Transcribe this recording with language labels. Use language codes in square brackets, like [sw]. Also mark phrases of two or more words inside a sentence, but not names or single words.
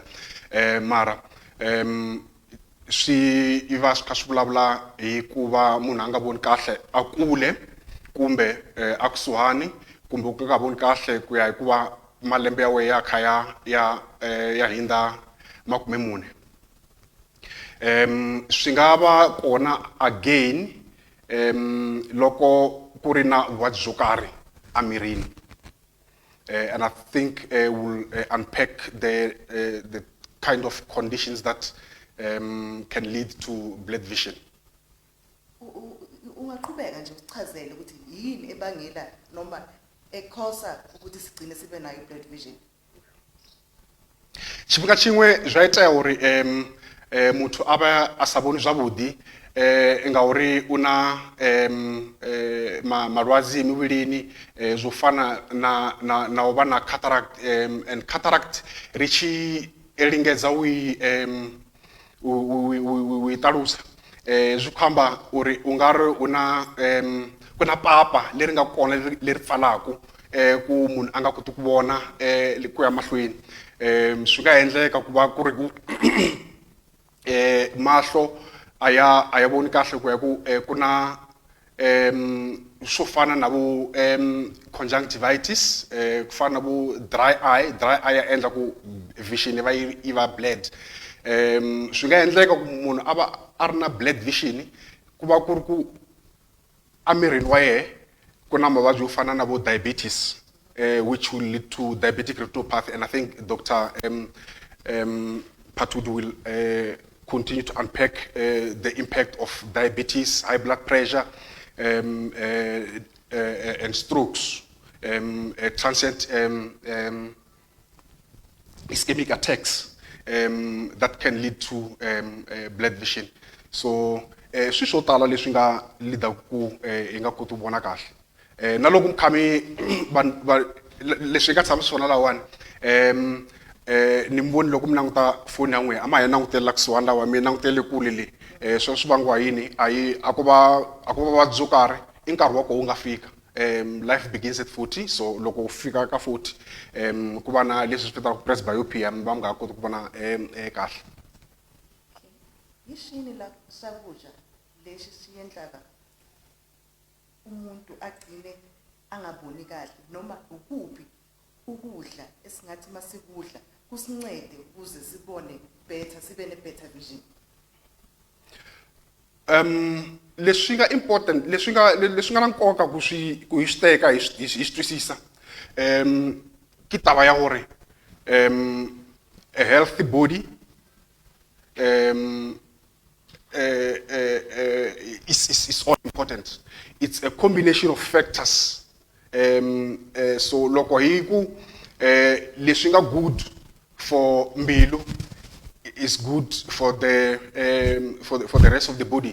[ts] Mara swi va swi kha swi vulavula hi ku va munhu a nga voni kahle akule kumbe akusuhani kumbe ku nga voni kahle ku ya hi ku va malembe ya wena ya kha ya hindza 40. Swi nga va kona again loko ku ri na vuvabyi byo karhi amirini. [en] And I think we'll unpack the kind of conditions that can lead to bled vision. [zu] Ungaqhubeka nje usichazele ukuthi yini ebangela noma ekhosa ukuthi sigcine sibe nayo [en] bled vision. [ve] Tshifhinga tshiṅwe zwa itea uri muthu aba a sa vhoni zwavhuḓi nga uri una malwadze mivhilini zwo fana na u vha na cataract, [en] and cataract [ve] ri tshi lingedza u [ts] i ṱalusa zwi khou amba uri u nga ri ku na papa leri nga kona leri pfalaku ku munhu a nga koti ku vona ku ya mahlweni. Swi nga endleka ku va ku ri ku mahlo a ya voni kahle ku ya ku na swo fana na vu conjunctivitis, ku fana na vu dry eye ya endla ku vision yi va bled. Swi nga endleka ku munhu a ri na [en] bled vision [ts] ku va ku ri ku amirini wa yena ku na mavabyi yo fana na vo diabetes, [en] which will lead to diabetic retinopathy, and I think Dr. Phathudi will continue to unpack the impact of diabetes, high blood pressure, and strokes, transient ischemic attacks that can lead to blood vision. [ts] So, swi swo tala leswi nga leader ku hi nga koti ku vona kahle. Na loko mkhami leswi nga tshama swona lawani ni mboni loko mi languta foni ya n'wina a ma hi langutela kusuhani lawa mi langutele kule le sweswo swi vangiwa yini a ku va vuvabyi byo karhi i nkarhi wa koho wu nga fika. [en] Life begins at 40, [ts] so loko u fika ka 40 ku va na leswi swi vitaka presbyopia mi va mi nga koti ku vona kahle. [zu] Hi xini la swakudya leswi swi endlaka umuntu agcine angaboni kahle noma ukuphi ukudla esingathi masikudla kusincede ukuze sibone better sibe ne [en] better vision? [ts] Leswi nga important leswi nga na nkoka ku hi swi teka hi swi twisisa ki taba ya gore [en] a healthy body is all important. It's a combination of factors. [ts] So loko hi ku leswi nga [en] good for [ts] mbilu [en] is good for the rest of the body.